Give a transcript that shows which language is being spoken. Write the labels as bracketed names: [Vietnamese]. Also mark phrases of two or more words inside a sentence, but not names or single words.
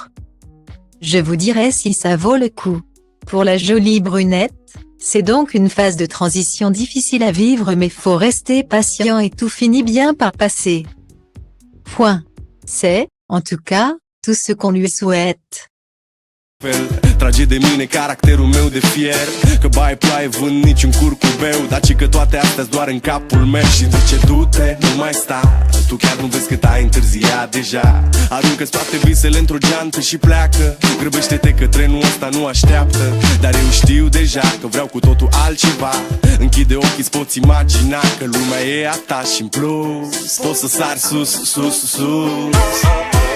[French] Je vous dirai si ça vaut le coup. Pour la jolie brunette, c'est donc une phase de transition difficile à vivre mais faut rester patient et tout finit bien par passer. C'est, en tout cas, tout ce qu'on lui souhaite. [Romanian] Trage de mine caracterul meu de fier Că bai ploaie vând niciun curcubeu Dar ci că toate astea-s doar în capul meu Și zice du-te, nu mai sta Tu chiar nu vezi cât ai întârziat deja Aruncă-ți toate visele într-o geantă și pleacă Grăbește-te că trenul ăsta nu așteaptă Dar eu știu deja că vreau cu totul altceva Închide ochii, îți poți imagina Că lumea e a ta și în plus Poți să sari sus